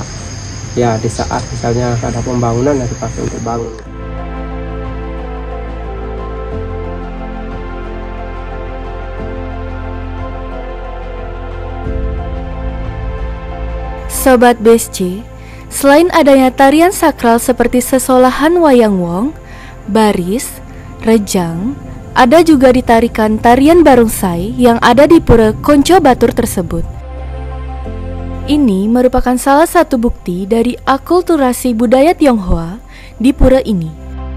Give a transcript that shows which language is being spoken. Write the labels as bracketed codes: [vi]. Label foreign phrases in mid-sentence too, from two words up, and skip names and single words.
[id] Ya, di saat misalnya ada pembangunan yang dipakai untuk bangun. Sobat BSC, selain adanya tarian sakral seperti sesolahan wayang wong, baris, rejang, ada juga ditarikan tarian barongsai yang ada di Pura Konco Batur tersebut. Ini merupakan salah satu bukti dari akulturasi budaya Tionghoa di pura ini.